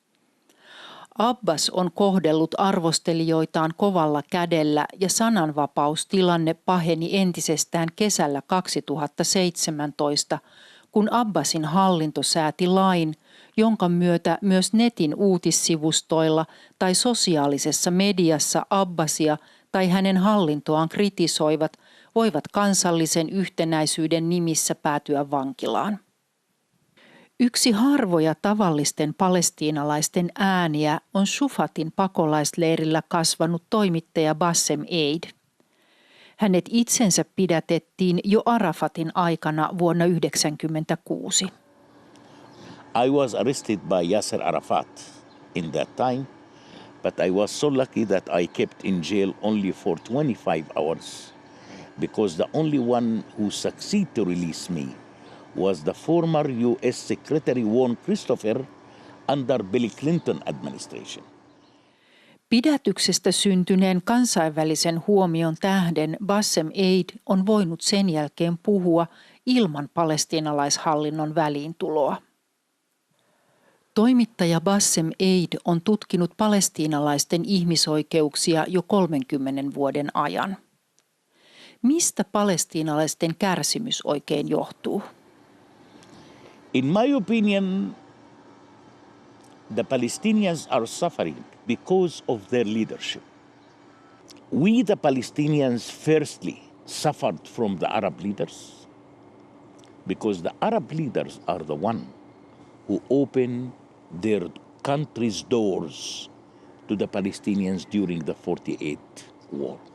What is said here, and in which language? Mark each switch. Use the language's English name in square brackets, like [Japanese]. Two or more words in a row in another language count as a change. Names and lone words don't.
[Finnish] Abbas on kohdellut arvostelijoitaan kovalla kädellä ja sananvapaustilanne paheni entisestään kesällä 2017, kun Abbasin hallinto sääti lain, jonka myötä myös netin uutissivustoilla tai sosiaalisessa mediassa Abbasia tai hänen hallintoaan kritisoivat voivat kansallisen yhtenäisyyden nimissä päätyä vankilaan. Yksi harvoja tavallisten palestiinalaisten ääniä on Shufatin pakolaisleirillä kasvanut toimittaja Bassem Eid. Hänet itsensä pidätettiin jo Arafatin aikana vuonna 1996. [English] I was arrested by Yasser Arafat in that time, but I was so lucky that I kept in jail only for 25 hours because the only one who succeeded to release me was the former U.S. Secretary Warren Christopher under Bill Clinton administration. [Finnish] Pidätyksestä syntyneen kansainvälisen huomion tähden Bassem Eid on voinut sen jälkeen puhua ilman palestiinalaishallinnon väliintuloa. Toimittaja Bassem Eid on tutkinut palestiinalaisten ihmisoikeuksia jo 30 vuoden ajan. Mistä palestiinalaisten kärsimys oikein johtuu? [English] In my opinion, the Palestinians are suffering because of their leadership. We, the Palestinians, firstly suffered from the Arab leaders because the Arab leaders are the one who opened their country's doors to the Palestinians during the 48 war.